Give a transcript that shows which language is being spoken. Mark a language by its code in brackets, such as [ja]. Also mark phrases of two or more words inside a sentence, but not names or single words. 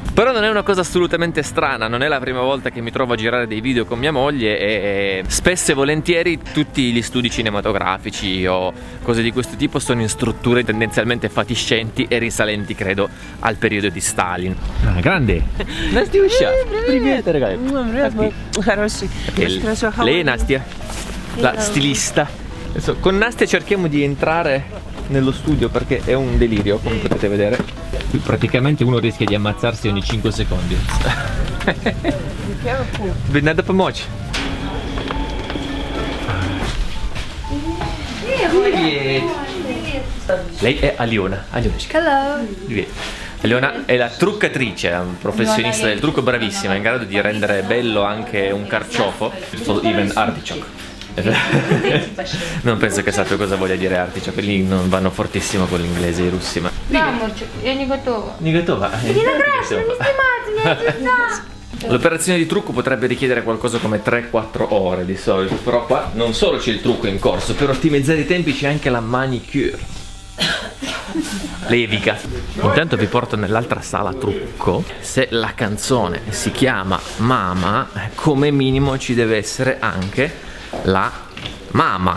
[it] Però non è una cosa assolutamente strana, non è la prima volta che mi trovo a girare dei video con mia moglie e spesso e volentieri tutti gli studi cinematografici o cose di questo tipo sono in strutture tendenzialmente fatiscenti e risalenti, credo, al periodo di Stalin. Ah, grande! Nastiusha! [ru] Привет, дорогая! Хороший. [it] Lei è Nastia, la stilista. Adesso con Nastia cerchiamo di entrare nello studio perché è un delirio, come potete vedere. Qui praticamente uno rischia di ammazzarsi ogni 5 secondi. [ru] Vi надо помочь. Привет. [it] Lei è Aliona. [en] Hello. [ru] Привет. [it] Aliona è la truccatrice, è un professionista del trucco, bravissima, in grado di rendere bello anche un carciofo, [en] even artichoke. [it] Non penso che sappia cosa voglia dire artichoke, lì non vanno fortissimo con l'inglese i russi, ma... [ru] Да, мальчик, я не готова. Не готова? [it] L'operazione di trucco potrebbe richiedere qualcosa come 3-4 ore di solito, però qua non solo c'è il trucco in corso, per ottimizzare i tempi c'è anche la manicure. Levica. Intanto vi porto nell'altra sala trucco. Se la canzone si chiama Mama, come minimo ci deve essere anche la mamma.